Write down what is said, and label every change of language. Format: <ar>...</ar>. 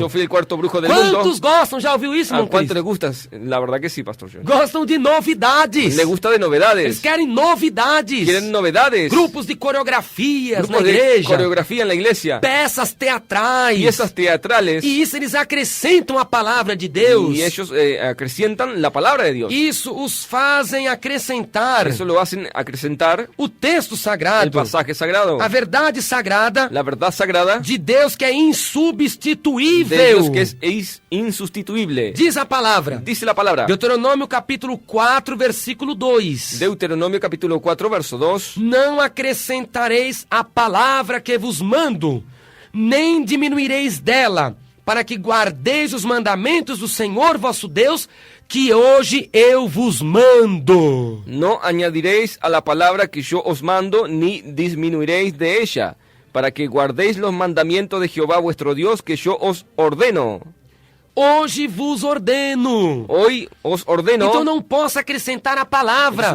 <es>Yo fui el cuarto brujo del mundo.</es> <pt>Quantos gostam? Já ouviu isso,</pt> <es>¿A</es> <pt>irmão</pt> <es>cuánto le</es> <pt>Cristo?</pt> <es>gusta? La verdad que sí, Pastor John.</es> <pt>Gostam de novidades.</pt> <es>Le gusta de</es> <pt>Eles</pt> <es>novedades.</es> <pt>querem novidades.</pt> <es>Quieren novedades.</es> <pt>Grupos de coreografias na</pt> <es>Grupos de</es> <pt>igreja.</pt> <es>coreografía en la iglesia.</es> <pt>Peças teatrais.</pt> <es>Piezas teatrales.</es> <pt>E isso eles acrescentam a palavra de Deus.</pt> <es>Y ellos acrecientan la palabra de Dios.</es> <pt>Isso os fazem acrescentar</pt> <es>Eso lo hacen acrecentar</es> <pt>o texto</pt> <es>el</es> <pt>sagrado,</pt> <es>pasaje sagrado.</es> <pt>a verdade sagrada</pt> <es>La verdad sagrada</es> <pt>de Deus que é</pt> <es>de</es> <pt>insubstituível.</pt> <es>Dios que es insustituible.</es> <pt>Diz a palavra.</pt> <es>Dice la palabra.</es> <pt>Deuteronômio capítulo 4, versículo 2.</pt> <es>Deuteronomio capítulo 4, verso 2.</es> <pt>Não acrescentareis a palavra que vos mando, nem diminuireis dela, para que guardeis os mandamentos do Senhor vosso Deus, que hoje eu vos mando.</pt> <es>No añadiréis a la palabra que yo os mando, ni disminuiréis de ella, para que guardéis los mandamientos de Jehová vuestro Dios, que yo os ordeno.</es> <pt>Hoje vos ordeno.</pt> <es>Hoy os ordeno.</es> <pt>Então não posso acrescentar a palavra.</pt>